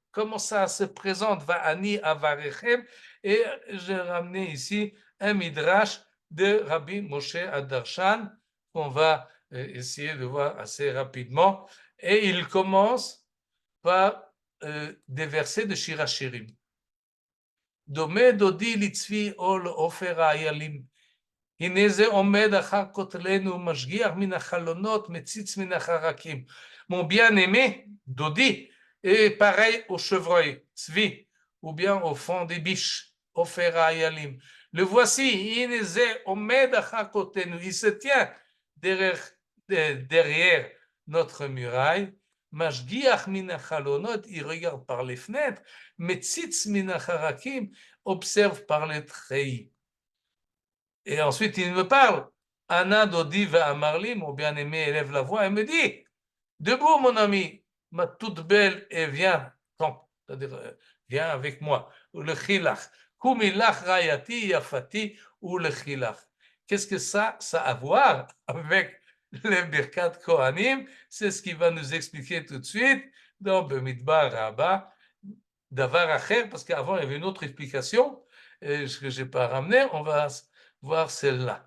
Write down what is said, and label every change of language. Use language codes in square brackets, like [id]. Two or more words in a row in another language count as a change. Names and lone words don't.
[fr] Comment ça se présente? [he] ואני אברכם. [fr] Et j'ai ramené ici un midrash de Rabbi Moshe Adarshan qu'on va essayer de voir assez rapidement. Et il commence par des versets de Shir HaShirim. [he] דומה דודי לצבי עול עופר האיילים. הנה זה עומד אחר כותלנו, משגיח מן החלונות, מציץ מן החרקים. [fr] Mon bien-aimé, Dodi, est pareil au chevreuil, Tzvi, ou bien au fond des biches, [he] עופר האילים. [fr] Le voici, [he] הנה זה עומד אחר כותלנו, [fr] il se tient derrière notre muraille, [he] משגיח מן החלונות, [fr] il regarde par les fenêtres, [he] מציץ מן החרכים, [fr] observe par les treillis. Et ensuite, il me parle. [he] ענה דודי ואמר לי, [fr] mon bien-aimé élève la voix et me dit, debout mon ami, ma toute belle, et viens, c'est-à-dire, viens avec moi, [he] ולכי לך קומי לך רעיתי יפתי, ולכי לך. [fr] Qu'est-ce que ça a à voir avec les [he] ברכת כהנים? [fr] C'est ce qu'il va nous expliquer tout de suite dans Bemidbar Rabba, [he] דבר אחר, [fr] parce qu'avant il y avait une autre explication que je n'ai pas ramené, on va voir celle-là.